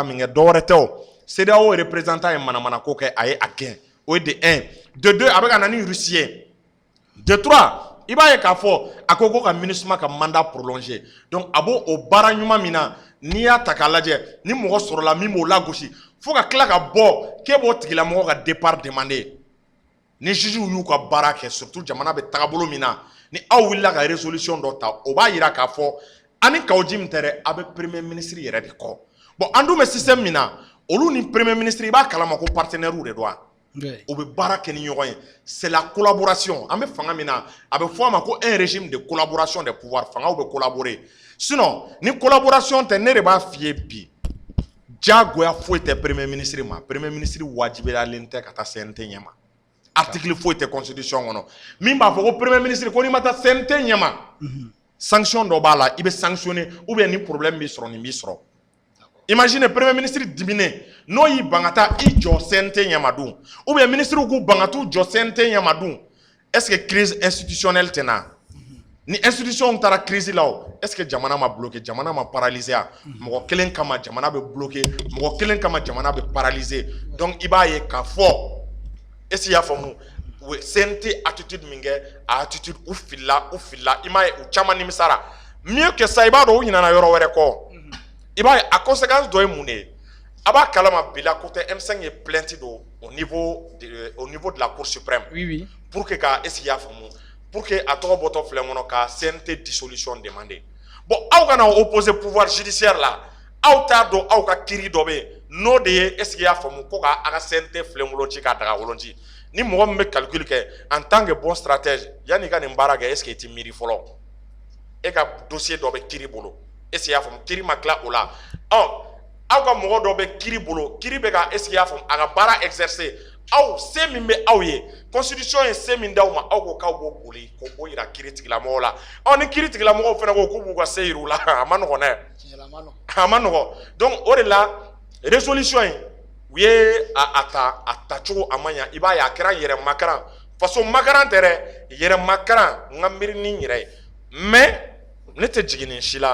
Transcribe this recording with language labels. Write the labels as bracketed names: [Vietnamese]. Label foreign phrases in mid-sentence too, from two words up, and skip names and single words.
[Bambara] min kɛ dɔwɛrɛ tɛ o CEDEAO représentant ye manamana ko kɛ a ye a gɛn o ye de 1 de 2 a bɛ ka na ni Russie ye de 3 i b'a ye k'a fɔ a ko ka MINUSMA ka mandat prolongé donc a b'o o baara ɲuman min na n'i y'a ta k'a lajɛ ni mɔgɔ sɔrɔla min b'o lagosi fo ka tila ka bɔ k'e b'o tigilamɔgɔ ka départ demander ni juge y'u ka baara kɛ surtout jamana bɛ tagabolo min na ni aw wulila ka résolution dɔ ta o b'a yira k'a fɔ ani Kawuji min tɛ dɛ a bɛ [French] premier ministre [Bambara] yɛrɛ de kɔ bon an dun bɛ système min na olu ni [French] premier ministre [Bambara] i b'a kalama ko partenaire de don wa o bɛ baara kɛ ni ɲɔgɔn ye [French] c'est la collaboration [Bambara] an bɛ fanga min na a bɛ fɔ a ma ko [French] un régime de collaboration des pouvoirs [Bambara] fangaw bɛ collaborer sinon ni collaboration tɛ ne de b'a f'i ye bi diyagoya foyi tɛ [French] premier ministre [Bambara] ma [French] premier ministre [Bambara] wajibiyalen tɛ ka taa CNT ɲɛma article foyi tɛ constitution kɔnɔ min b'a fɔ ko [French] premier ministre [Bambara] ko n'i ma taa CNT ɲɛma sanction dɔ b'a la i bɛ sanctionner [French] ou bien [Bambara] ni problème b'i sɔrɔ nin b'i sɔrɔ [French] imagine premier ministre [Bambara] dimine n'o y'i ban ka taa i jɔ CNT ɲɛma dun [French] ou bien [Bambara] ministre k'u ban ka t'u jɔ CNT ɲɛma dun [French] est-ce que crise institutionnelle [Bambara] tɛ na ni institution taara crise la o [French] est-ce que [Bambara] jamana ma bloqué jamana ma paralysé mɔgɔ kelen kama jamana bɛ bloqué mɔgɔ kelen kama jamana bɛ paralysé donc i b'a ye k'a fɔ [French] est-ce que [Bambara] i y'a faamu u ye CNT attitude min kɛ a attitude u filila i m'a ye u caman nimisara [French] mieux que ça [Bambara] i b'a dɔn u ɲinana yɔrɔ wɛrɛ kɔ i b'a ye a conséquence dɔ ye mun de ye a b'a kalama bila côté M5 ye plainte don [French] au niveau de la Cour suprême pour que [Bambara] ka [French] est-ce que [Bambara] i y'a faamu [French] pour que [Bambara] a tɔgɔ bɔtɔ filɛ kɔnɔ ka CNT dissolution demander bon aw kana opposer pouvoir judiciaire la aw t'a dɔn aw ka kiiri dɔ bɛ yen n'o de ye [French] est-ce que [Bambara] i y'a faamu ko ka a ka CNT filenkolon ci k'a daga wolon ci ni mɔgɔ min bɛ calcul kɛ [French] en tant que bon stratège [Bambara] yanni i ka nin baara kɛ [French] est-ce que [Bambara] i tɛ miiri fɔlɔ e ka dossier dɔ bɛ kiiri bolo [French] est-ce que [Bambara] i y'a faamu kiiri ma tila o la aw ka mɔgɔ dɔ bɛ kiiri bolo kiiri bɛ ka [French] est-ce que [Bambara] i y'a faamu a ka baara exercer aw se min bɛ aw ye constitution ye se min d'aw ma aw ko k'aw b'o boli k'o b'o yira kiiri tigilamɔgɔw la ni kiiri tigilamɔgɔw fana ko k'u b'u ka se yir'u la a ma nɔgɔn dɛ a ma nɔgɔn donc o de la résolution in u ye a ta cogo a ma ɲa i b'a ye a kɛra yɛrɛ makaran faso makaran tɛ dɛ yɛrɛ makaran n ka miiri ni n yɛrɛ ye mais ne tɛ jigin nin si